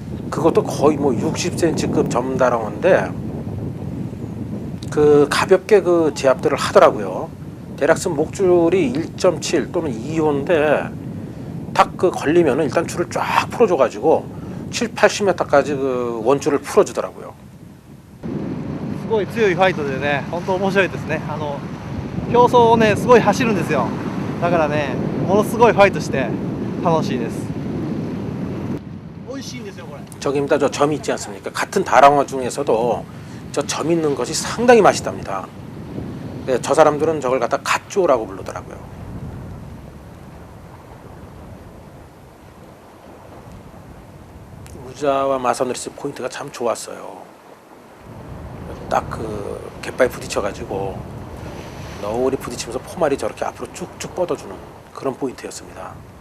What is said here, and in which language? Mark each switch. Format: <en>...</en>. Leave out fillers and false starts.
<ko>그것도 거의 뭐 60cm급 점다랑어인데 그 가볍게 그 제압들을 하더라고요. 대략선 목줄이 1.7 또는 2호인데 딱 그 걸리면은 일단 줄을 쫙 풀어줘가지고 7, 80m까지 그 원줄을 풀어주더라고요.</ko> <ja>ごい強いファイトでね、本当面白いですね。競争をねすごい走るんですよ。だからね、ものすごいファイトして楽しいです。美味しいんですよこれ。</ja> <ko>저기입니다. 저 점이 있지 않습니까? 같은 다랑어 중에서도 저 점 있는 것이 상당히 맛있답니다. 네, 저 사람들은 저걸 갖다 갓조라고 부르더라고요. 우자와 마사노리스 포인트가 참 좋았어요. 딱 그 갯바에 부딪혀가지고 너울이 부딪히면서 포말이 저렇게 앞으로 쭉쭉 뻗어주는 그런 포인트였습니다.</ko>